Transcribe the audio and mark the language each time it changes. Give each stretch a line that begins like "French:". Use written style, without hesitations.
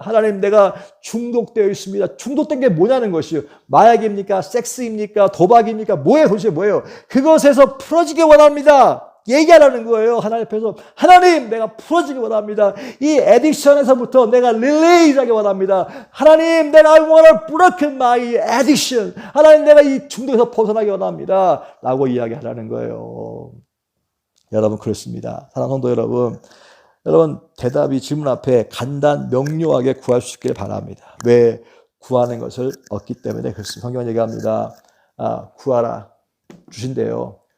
Korean: 하나님 내가 중독되어 있습니다. 중독된 게 뭐냐는 것이요. 마약입니까? 섹스입니까? 도박입니까? 도대체 뭐예요? 그것에서 풀어지기 원합니다. 얘기하라는 거예요. 하나님 앞에서 하나님 내가 풀어지기 원합니다. 이 애딕션에서부터 내가 릴레이하기 원합니다. 하나님 내가
English: I want to break my addiction.
Korean: 하나님 내가 이 중독에서 벗어나기 원합니다. 라고 이야기하라는 거예요. 여러분 그렇습니다. 사랑하는 성도 여러분 대답이 질문 앞에 간단 명료하게 구할 수 있길 바랍니다. 왜? 구하는 것을 얻기 때문에 그렇습니다. 성경은 얘기합니다. 구하라 주신대요.